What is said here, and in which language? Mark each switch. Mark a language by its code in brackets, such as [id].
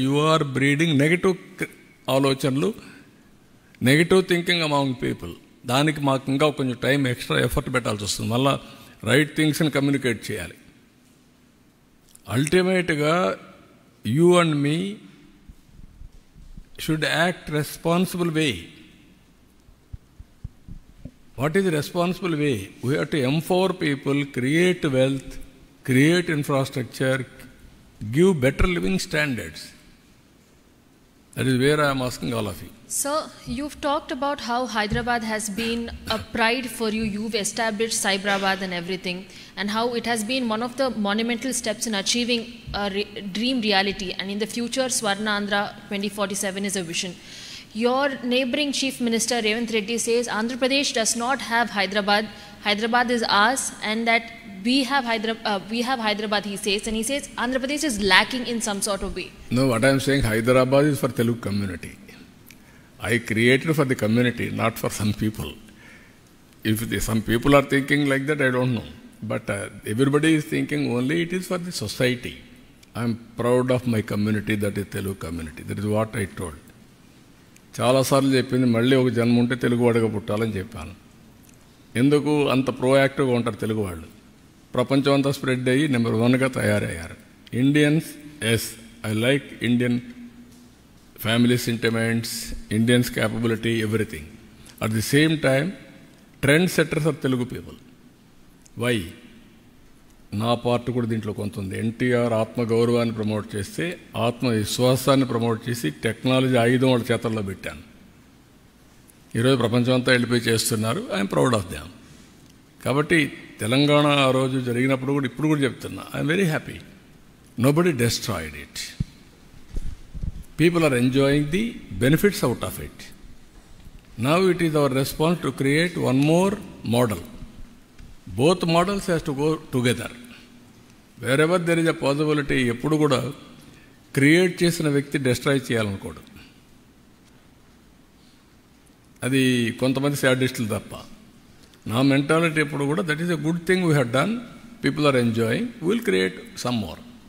[en] You are breeding negative ఆలోచనలు, negative thinking among people. [te] దానికి మాకు ఇంకా కొంచెం టైం ఎక్స్ట్రా ఎఫర్ట్ పెట్టాల్సి వస్తుంది. మళ్ళీ రైట్ థింగ్స్ని కమ్యూనికేట్ చేయాలి. [en] అల్టిమేట్గా you and me should act responsible way. What is the responsible way? We have to empower people, create wealth, create infrastructure, give better living standards. That is where I am asking all of you. Sir, you've talked about how Hyderabad has been a pride for you. You've established Cyberabad and everything, and how it has been one of the monumental steps in achieving a dream reality. And in the future, Swarnandhra 2047 is a vision. Your neighboring Chief Minister Revanth Reddy says Andhra Pradesh does not have Hyderabad. Hyderabad is ours, and that we have Hyderabad, he says, and he says Andhra Pradesh is lacking in some sort of way. No, what I am saying, Hyderabad is for Telugu community. I created for the community, not for some people. If some people are thinking like that, I don't know. But everybody is thinking only it is for the society. I am proud of my community, that is Telugu community. That is what I told. [te] చాలాసార్లు చెప్పింది, మళ్ళీ ఒక జన్మ ఉంటే తెలుగువాడిగా పుట్టాలని చెప్పాను. ఎందుకు అంత ప్రోయాక్టివ్గా ఉంటారు తెలుగు వాళ్ళు? ప్రపంచం అంతా స్ప్రెడ్ అయ్యి నెంబర్ 1గా తయారయ్యారు. [en] Indians, yes, I like Indian family sentiments, Indians capability, everything. At the same time trend setters are Telugu people. Why? [te] నా పార్ట్ కూడా దీంట్లో కొంత ఉంది. ఎన్టీఆర్ ఆత్మగౌరవాన్ని ప్రమోట్ చేస్తే, ఆత్మవిశ్వాసాన్ని ప్రమోట్ చేసి టెక్నాలజీ ఆయుధం వాళ్ళ చేతల్లో పెట్టాను. ఈరోజు ప్రపంచం అంతా వెళ్ళిపోయి చేస్తున్నారు. [en] I'm proud of them. [te] కాబట్టి తెలంగాణ ఆ రోజు జరిగినప్పుడు కూడా ఇప్పుడు కూడా చెప్తున్నా, [en] I'm very happy. Nobody destroyed it. People are enjoying the benefits out of it. Now it is our response to create one more model. Both models has to go together. Wherever there is a possibility, [te] ఎప్పుడు కూడా create చేసిన వ్యక్తి destroy చేయాలనుకోడు. అది కొంతమంది శాడిస్టులు తప్ప. నా mentality ఎప్పుడు కూడా [en] That is a good thing we have done, people are enjoying, will create some more.